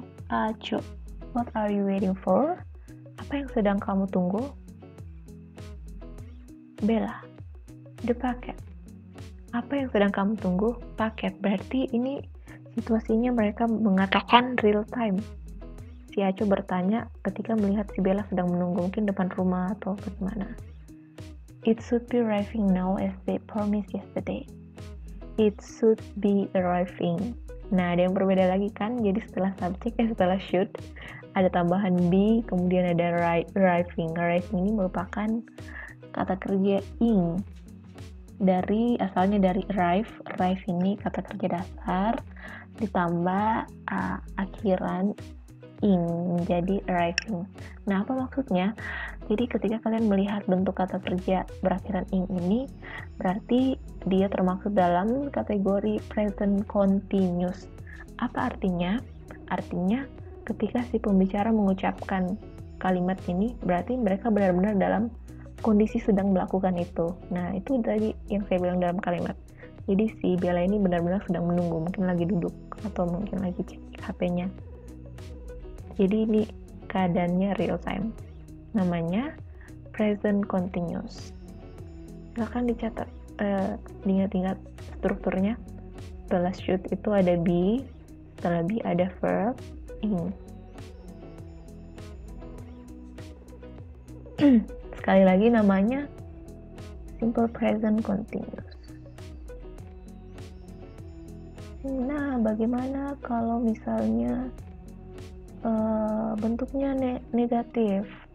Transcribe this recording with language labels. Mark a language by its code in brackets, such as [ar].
[en] Aco, what are you waiting for? [id] Apa yang sedang kamu tunggu? Bella, [en] the packet. [id] Apa yang sedang kamu tunggu? Paket. Berarti ini situasinya mereka mengatakan real time. Si Aco bertanya ketika melihat si Bella sedang menunggu mungkin depan rumah atau bagaimana. [en] It should be arriving now as they promised yesterday. It should be arriving. [id] Nah, ada yang berbeda lagi kan? Jadi setelah subjek setelah should ada tambahan be, kemudian ada arriving. Arriving ini merupakan kata kerja ing. Asalnya dari arrive ini kata kerja dasar ditambah akhiran ing menjadi arriving. Nah, apa maksudnya? Jadi ketika kalian melihat bentuk kata kerja berakhiran ing ini, berarti dia termasuk dalam kategori present continuous. Apa artinya? Artinya ketika si pembicara mengucapkan kalimat ini, berarti mereka benar-benar dalam kondisi sedang melakukan itu. Nah, itu tadi yang saya bilang dalam kalimat. Jadi si Bella ini benar-benar sedang menunggu, mungkin lagi duduk atau mungkin lagi cek HP-nya. Jadi ini keadaannya real time. Namanya present continuous. Silahkan dicatat, diingat-ingat strukturnya. Setelah should itu ada be, setelah be ada verb ing. Sekali lagi namanya simple present continuous. Nah, bagaimana kalau misalnya bentuknya negatif?